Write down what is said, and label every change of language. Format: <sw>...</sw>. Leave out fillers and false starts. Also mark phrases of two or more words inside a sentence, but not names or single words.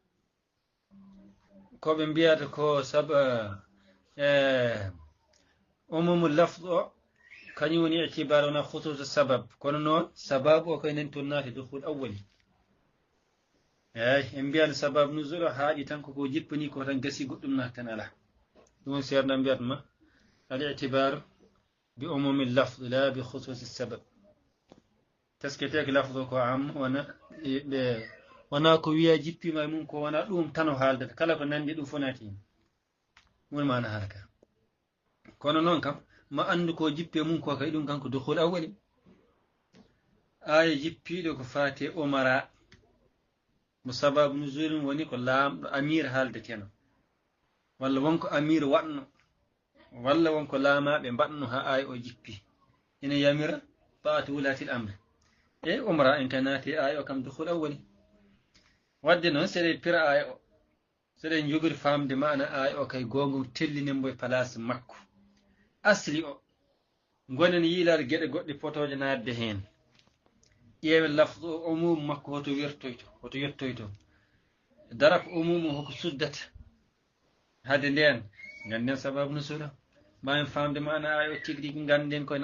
<ff>ko ɓe mbiyata ko</ff> <ar>عموم اللفظ</ar> <ff>o kañum woni ictibar wona</ff> <ar>خصوص السبب</ar> <ff>kono noon sababu o koye nen toon naati</ff> <ar>دخول أولي</ar> <ff>eyi en mbiyani</ff> <ar>سبب نزول</ar> <ff>o haaɗi tan koko jippani ko tan gasi goɗɗum naati tan ala ɗum woni seerna mbiyatma</ff> <ar>العبرة بعموم اللفظ لا بخصوص السبب</ar> <ff>tasketeke lafd o ko am wona ko wiya jippima e mum ko wona ɗum tan o haaldata kala ko nandi ɗum fonati woni mana harka kono noon kam ma andu ko jippi e mum ko kay ɗum kanko</ff> <ar>دخول أولي</ar> <ff>aya jippiɗo ko fate umara mo sababu nuzulum woni ko laamɗo amir haaldeteno walla wonko amir waɗno walla wonko laamaɓe mbaɗno ha aya o jippi ina yamira baatu</ff> <ar>ولاة الأمر</ar> <ff>e umra en kay naati aya o kam</ff> <ar>دخول أولي</ar> <ff>wadde noon seɗe pira aya o seɗen jogori famde maana ay o kay gongo tellinen mbo e place makko asli o gonen yiilade geɗe goɗɗe potoje nadde heen ƴeewe lafdu o umum makko hoto wertoyto hoto yettoyto darako umum o hoko suddata hade nden ganden</ff> <ar>سبب نزول</ar> <ff>mamin famde maana ay o tigui rigui ganden koye</ff>